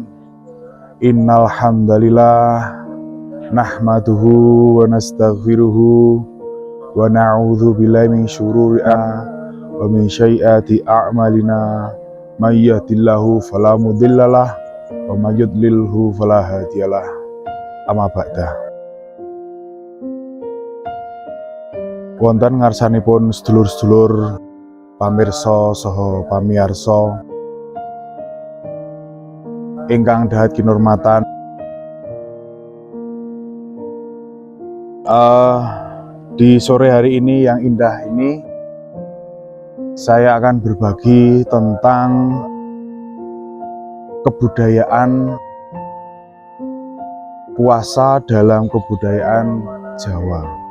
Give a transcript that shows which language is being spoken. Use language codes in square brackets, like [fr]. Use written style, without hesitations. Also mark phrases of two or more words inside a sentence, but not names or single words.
[ar] إن الحمد لله نحمده ونستغفره ونعوذ بالله من شرور ومن سيئات أعمالنا. من يهده الله فلا مضل له ومن يضلل فلا هادي له. أما بعد. [jv] Wonten ngarsanipun sedulur-sedulur pamirsa saha pamiyarsa ingkang dahat kinurmatan, [id] di sore hari ini yang indah ini saya akan berbagi tentang kebudayaan puasa dalam kebudayaan Jawa.